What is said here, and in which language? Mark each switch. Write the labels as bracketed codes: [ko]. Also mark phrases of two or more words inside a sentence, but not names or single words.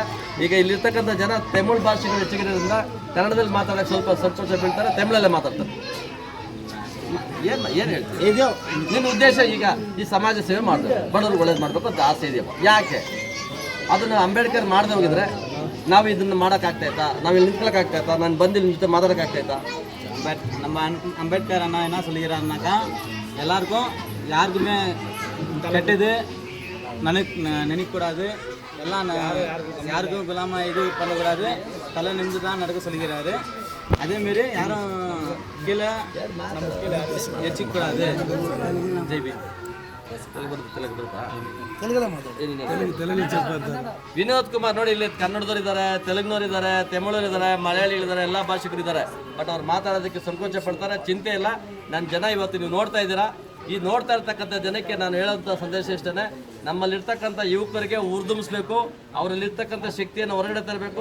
[kn] ಈಗ ಇಲ್ಲಿರ್ತಕ್ಕಂಥ ಜನ ತಮಿಳ್ ಭಾಷೆಗಳು ಹೆಚ್ಚಿಗಿರೋದ್ರಿಂದ ಕನ್ನಡದಲ್ಲಿ ಮಾತಾಡೋಕ್ಕೆ ಸ್ವಲ್ಪ ಸಂತೋಷ ಬೀಳ್ತಾರೆ, ತಮಿಳಲ್ಲೇ ಮಾತಾಡ್ತಾರೆ. ಏನು ಹೇಳ್ತೀವಿ? ನಿನ್ನ ಉದ್ದೇಶ ಈಗ ಈ ಸಮಾಜ ಸೇವೆ ಮಾಡಬೇಕು, ಬಡವ್ರಿಗೆ ಒಳ್ಳೇದು ಮಾಡಬೇಕು ಅಂತ ಆಸೆ ಇದೆಯಪ್ಪ. ಯಾಕೆ ಅದನ್ನು ಅಂಬೇಡ್ಕರ್ ಮಾಡದೆ ಹೋಗಿದ್ರೆ ನಾವು ಇದನ್ನು ಮಾಡೋಕ್ಕಾಗ್ತಾಯ್ತಾ? ನಾವು ಇಲ್ಲಿ ನಿಂತ್ಕೊಳ್ಳೋಕ್ಕಾಗ್ತಾಯ್ತಾ? ನಾನು ಬಂದು ಇಲ್ಲಿ ಜೊತೆ ಮಾತಾಡೋಕ್ಕಾಗ್ತಾಯ್ತಾ? [ta] பட் நம்ம அம்பேத்கர் அண்ணா என்ன சொல்லிக்கிறாருனாக்கா எல்லாருக்கும் யாருக்குமே கெட்டது நினைக்கக்கூடாது, எல்லாம் யாருக்கும் குலாமா இது பண்ணக்கூடாது, தலை நிமிந்து தான் நடக்க சொல்லிக்கிறாரு. அதேமாரி யாரும் கீழே எச்சிக்கூடாது. [kn] ஜெய்பி ವಿನೋದ್ ಕುಮಾರ್ ನೋಡಿ, ಇಲ್ಲಿ ಕನ್ನಡದವ್ರು ಇದ್ದಾರೆ, ತೆಲುಗಿನವ್ರು ಇದ್ದಾರೆ, ತಮಿಳವ್ರು ಇದ್ದಾರೆ, ಮಲಯಾಳಿಗಳಿದ್ದಾರೆ, ಎಲ್ಲ ಭಾಷಿಕರು ಇದ್ದಾರೆ. ಬಟ್ ಅವ್ರು ಮಾತಾಡೋದಕ್ಕೆ ಸಂಕೋಚ ಪಡ್ತಾರೆ. ಚಿಂತೆ ಇಲ್ಲ, ನನ್ನ ಜನ ಇವತ್ತು ನೀವು ನೋಡ್ತಾ ಇದ್ದೀರಾ. ಈ ನೋಡ್ತಾ ಇರ್ತಕ್ಕಂಥ ಜನಕ್ಕೆ ನಾನು ಹೇಳೋಂಥ ಸಂದೇಶ ಇಷ್ಟೇ, ನಮ್ಮಲ್ಲಿರ್ತಕ್ಕಂಥ ಯುವಕರಿಗೆ ಉರ್ದುಂಬಿಸ್ಬೇಕು, ಅವರಲ್ಲಿರ್ತಕ್ಕಂಥ ಶಕ್ತಿಯನ್ನು ಹೊರಗಡೆ ತರಬೇಕು.